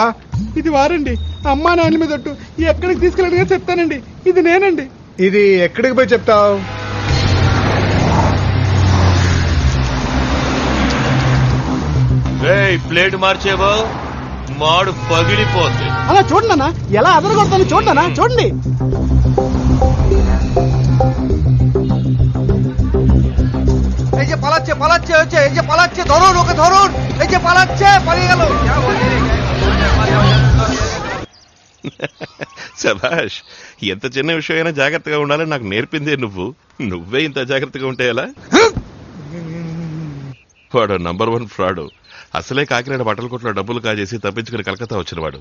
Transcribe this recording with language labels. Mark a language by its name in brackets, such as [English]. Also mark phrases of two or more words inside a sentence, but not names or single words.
[Telugu] ఇది వారండి, అమ్మా నాన్న మీద ఒట్టు. ఎక్కడికి తీసుకెళ్ళి అడిగినా చెప్తానండి. ఇది నేనండి. ఇది ఎక్కడికి పోయి చెప్తావు? ప్లేట్ మార్చేవో మాడు పగిలిపోద్ది. అలా చూడండి అన్న, ఎలా అదరగొడతాను చూడండి అన్న, చూడండి. [Bangla] এই যে পালাচ্ছে পালাচ্ছে হচ্ছে, এই যে পালাচ্ছে, ধরুন ওকে ধরুন, এই যে পালাচ্ছে, পালিয়ে গেল। [Telugu] శభాష్, ఎంత చిన్న విషయమైనా జాగ్రత్తగా ఉండాలని నాకు నేర్పిందే నువ్వే ఇంత జాగ్రత్తగా ఉంటే ఎలా? వాడు నంబర్ 1 ఫ్రాడ్. అసలే కాకినాడ బట్టల కొట్లో డబ్బులు కాజేసి తప్పించుకుని కలకత్తా వచ్చినవాడు.